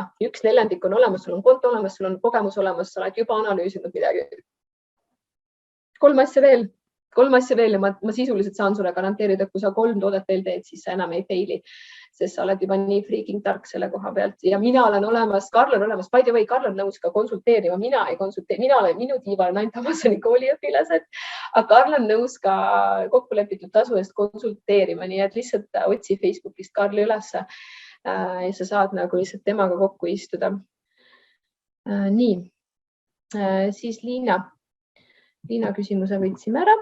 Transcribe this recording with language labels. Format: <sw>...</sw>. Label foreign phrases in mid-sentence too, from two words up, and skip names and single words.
<et>1/4 on olemas, sul on konto olemas, sul on kogemus olemas, sa oled juba analüüsinud midagi. 3 asja veel ja ma sisuliselt saan sulle garanteerida, et kui sa 3 toodet veel teed, siis sa enam ei faili, sest sa oled juba nii freaking tark selle koha pealt. Ja mina olen olemas, Karl on olemas,</et> <en>by the way,</en> <et>Karl on nõus ka konsulteerima. Mina ei konsulteeri, minu tiival on ainult Amazoni kooliõpilased, aga Karl on nõus ka kokkulepitud tasu eest konsulteerima, nii et lihtsalt otsi Facebookist Karli ülesse. Ja sa saad nagu lihtsalt temaga kokku istuda. Nii, siis Liina küsimuse võtsime ära.</et>